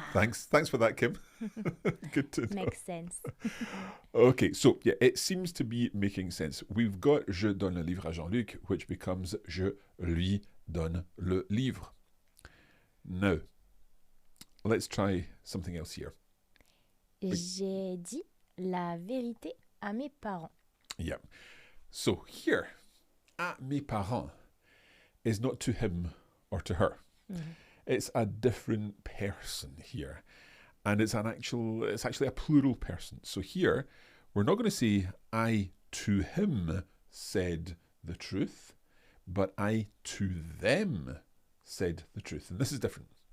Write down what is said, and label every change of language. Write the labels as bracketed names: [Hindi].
[English] Thanks for that, Kim. Good to know. Makes sense. Okay, so yeah, it seems to be making sense. We've got [French] Je donne le livre à Jean-Luc, [English] which becomes [French] Je lui donne le livre. [English] Now, let's try something else here. [French] J'ai dit la vérité à mes parents. [English] Yeah. So here, [French] à mes parents [English] is not to him or to her. Mm-hmm. It's a different person here. And it's actually a plural person. So here, we're not going to say I to him said the truth, but I to them said the truth. And this is different.